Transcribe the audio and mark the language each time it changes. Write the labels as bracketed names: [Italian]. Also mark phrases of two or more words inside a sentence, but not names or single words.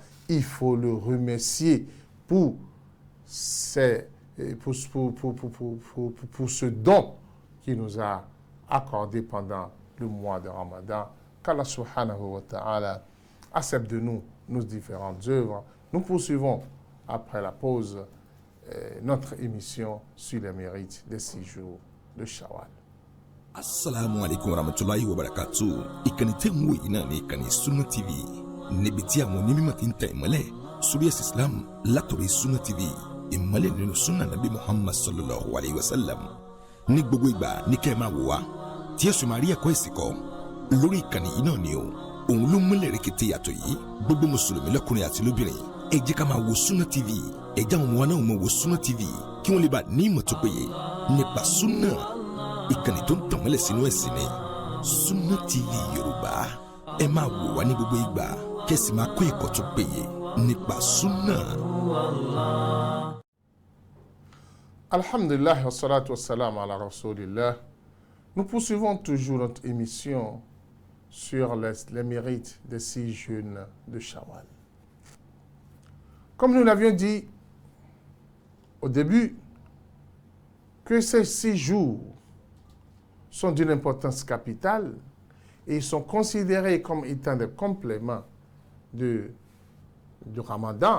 [French] Il faut le remercier pour ce don qu'il nous a accordé pendant le mois de Ramadan. Qu'Allah [Arabic] سبحانه وتعالى [French] accepte de nous nos différentes œuvres. Nous poursuivons après la pause notre émission sur les mérites des 6 jours de Shawwal. [Arabic] السلام عليكم ورحمة الله وبركاته. [Yoruba] Ìkànnì tẹ́ ń wò yìí náà ní ìkànnì Sunna TV. Níbi tí àwọn onímọ̀ ti ń tẹ ìmọ́lẹ̀ sórí ẹ̀sìn Islam látọ̀rí Sunna TV. Ìmọ́lẹ̀ nínú Sunna Nabi Muhammad [Arabic] صلى الله عليه وسلم. [Yoruba] Ní gbogbo ìgbà ní kẹ́ ẹ máa wò wá tí ẹ sì máa rí ẹ̀kọ́ ẹ̀sìn kọ́ lórí ìkànnì yìí náà ni o. Òun ló múlẹ̀ rẹ̀kẹ̀tẹ̀ yàtọ̀ yìí. Gbogbo mùsùlùmí lọ́kùnrin àti lóbìnrin ẹ jẹ́ ká máa wo Sunna TV. Ẹ jẹ́ àwọn ọmọ wa náà máa wo Sunna TV kí wọ́n lè bá ní ìmọ̀ tó péye nípa Sunna. Ìkànnì tó ń tànmọ́lẹ̀ sínú ẹ̀sìn ni Sunna TV Yorùbá. Ẹ máa wò wá ní gbogbo ìgbà kẹ́sì máa kó ẹ̀kọ́ tó péye nípa Sunna. [Arabic] الحمد لله والصلاة والسلام على رسول الله. [French] Nous poursuivons toujours notre émission sur les mérites des 6 jeûnes de Shawwal. Comme nous l'avions dit au début, que ces 6 jours sont d'une importance capitale et ils sont considérés comme étant des compléments du Ramadan.